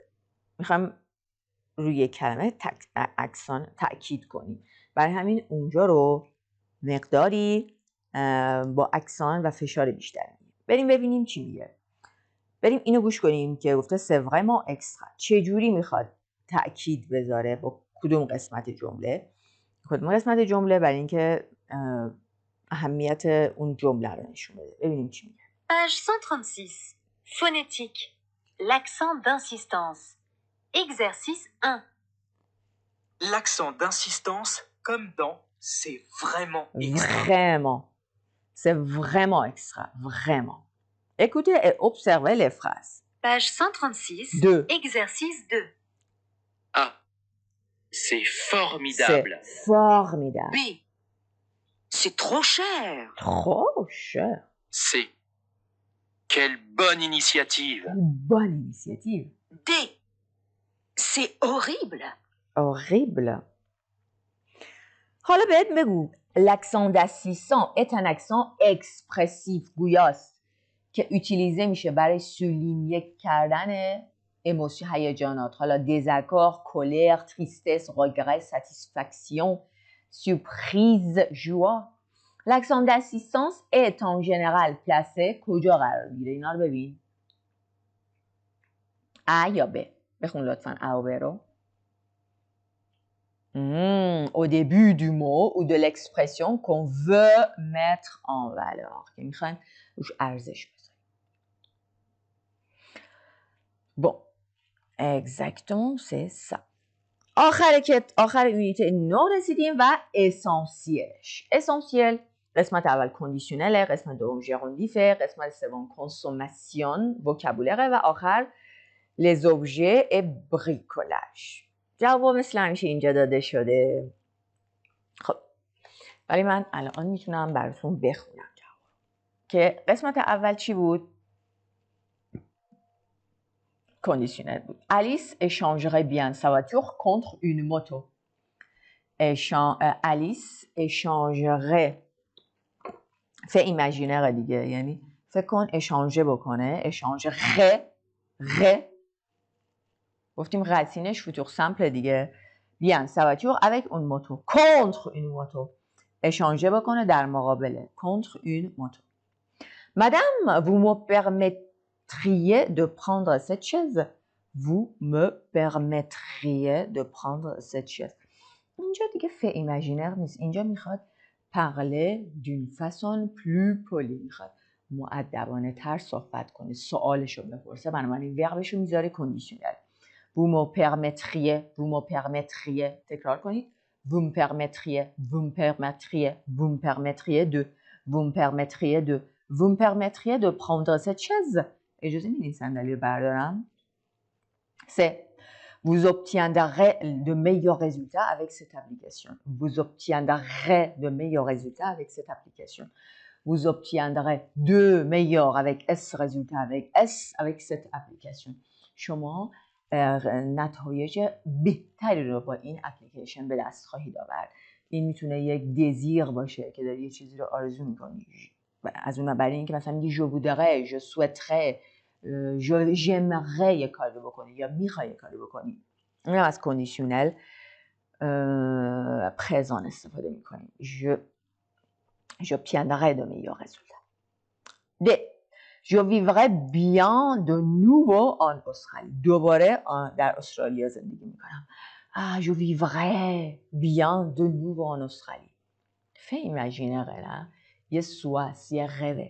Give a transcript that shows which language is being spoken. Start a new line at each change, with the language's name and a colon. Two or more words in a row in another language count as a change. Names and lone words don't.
Persian: میخوام روی کلمه اکسان تأکید کنیم. برای همین اونجا رو مقداری با اکسان و فشار بیشتر میگیم. بریم ببینیم چی میگه. بریم اینو گوش کنیم که گفته
French: c'est vraiment extra.
Persian: چه جوری میخواد تأکید بذاره با کدوم قسمت جمله؟ کدوم قسمت جمله برای اینکه اهمیت اون جمله رو نشون بده. ببینیم چی میگه.
French: Page 136. Phonétique. L'accent d'insistance. Exercice 1. L'accent d'insistance, comme dans c'est vraiment extra. Vraiment. C'est vraiment extra. Vraiment. Écoutez et observez les phrases. Page 136. 2. Exercice 2. A. C'est formidable. C'est formidable. B. C'est trop cher. Trop cher. C. Quelle bonne initiative. Quelle bonne initiative. D. C'est horrible. Horrible.
Persian: حالا بهت بگو
French: l'accent d'assistant est un accent expressif
Persian: گویاست که utilize میشه برای سولینیه کردن ایموشن هیجانات.
French: حالا désaccord, colère, tristesse, regret, satisfaction, surprise, joie. L'accent d'assistance est en général placé
Persian: کجا قرار میگیره؟ اینا رو ببین. A یا B؟ بخون لطفاً A و B رو.
French: Au début du mot ou de l'expression qu'on veut mettre en valeur.
Persian: که میخوایم روش ارزش بذاریم.
French: Bon, exactement c'est ça.
Persian: آخر یونیت 9 رسیدیم و اسانسیلش. اسانسیل قسمت اول کندیشنله، قسمت دوم ژراندیفه، قسمت سوم
French: consommation vocabulaire
Persian: و آخر
French: les objets et bricolage.
Persian: جواب مثل همیشه اینجا داده شده. خب ولی من الان میتونم براتون بخونم جواب که قسمت اول چی بود؟ کندیشنل بود.
French: Alice échangerait bien sa voiture contre une moto.
Persian: Alice échangerait فعل ایماژینره دیگه، یعنی فکر کن اشانژه بکنه. اشانژره گفتیم رسینش
French: futur simple
Persian: دیگه.
French: bien sa voiture avec une moto contre une moto.
Persian: اشانژه بکنه در مقابل
French: contre une moto. Madame, vous me permettriez de prendre cette chaise? Vous me permettriez de prendre cette chaise.
Persian: اینجا دیگه فعل ایماژینر نیست. اینجا میخواد
French: parler d'une façon plus polie.
Persian: میخواد مؤدبانه تر صحبت کنه، سوالشو بپرسه، بنابراین وربشو میذاره کندیشنل.
French: Vous me permettriez, vous me permettriez.
Persian: تکرار کنید.
French: Vous me permettriez, vous me permettriez, vous me permettriez de, vous me permettriez de, vous me permettriez de prendre cette chaise.
Persian: اجازه میدین صندلی رو بردارم؟
French: C'est vous obtiendrez de meilleurs résultats avec cette application. Vous obtiendrez de meilleurs résultats avec cette application. Vous obtiendrez de meilleurs avec S résultats avec cette application.
Persian: شما نتایج بهتری رو با این اپلیکیشن به دست خواهید آورد. این میتونه یک دزیر باشه که داری یه چیزی رو آرزو میکنی. از اون برای اینکه مثلا میگی
French: je voudrais, je souhaiterais, j'aimerais
Persian: یه کاری رو بکنی یا میخوای یه کاری بکنی. این هم از
French: conditionnel présent
Persian: استفاده میکنیم.
French: j'obtiendrai de meilleurs résultats. D. Je vivrai bien de nouveau en Australie.
Persian: دوباره در استرالیا زندگی میکنم.
French: Je vivrai bien de nouveau en Australie.
Persian: فعل ایماژینره نه؟ یه سواس، یه غوه.